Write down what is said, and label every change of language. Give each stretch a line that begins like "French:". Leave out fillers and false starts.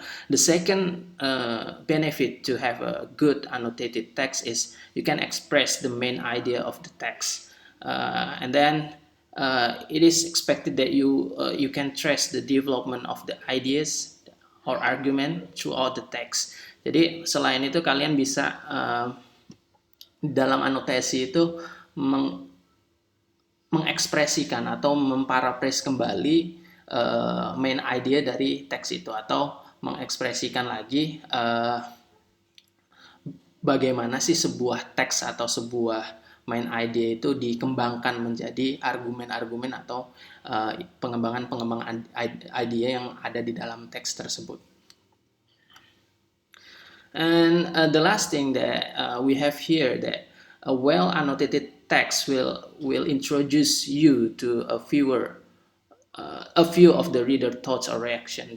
English: The second benefit to have a good annotated text is you can express the main idea of the text, and then it is expected that you can trace the development of the ideas or argument throughout the text.
Indonesian: Jadi selain itu kalian bisa dalam anotasi itu mengekspresikan atau memparaphrase kembali main idea dari teks itu, atau mengekspresikan lagi bagaimana sih sebuah teks atau sebuah main idea itu dikembangkan menjadi argumen-argumen atau pengembangan idea yang ada di dalam teks tersebut.
English: And the last thing that we have here, that a well annotated text will introduce you to a few of the reader thoughts or reaction.